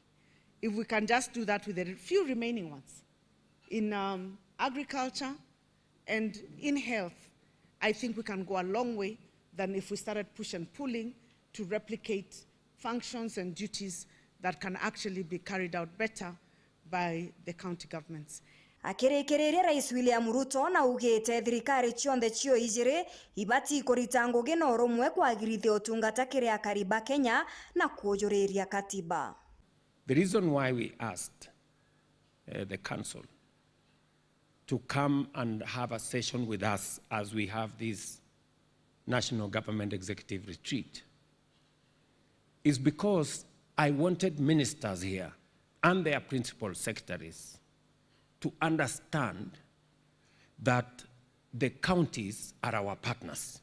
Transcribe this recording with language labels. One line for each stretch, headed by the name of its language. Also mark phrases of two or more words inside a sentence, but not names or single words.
English: If we can just do that with the few remaining ones, in agriculture and in health, I think we can go a long way than if we started push and pulling to replicate functions and duties that can actually be carried out better by the county governments.
Meru: Akirekereria Rais William Ruto na ugite thirikari cionthe cio ijiri ibati kurita ngugi na urumwe kwagirithia utungata kiria kariba Kenya na kuojuriria katiba.
English: The reason why we asked the council to come and have a session with us as we have this National Government Executive Retreat is because I wanted ministers here and their principal secretaries to understand that the counties are our partners.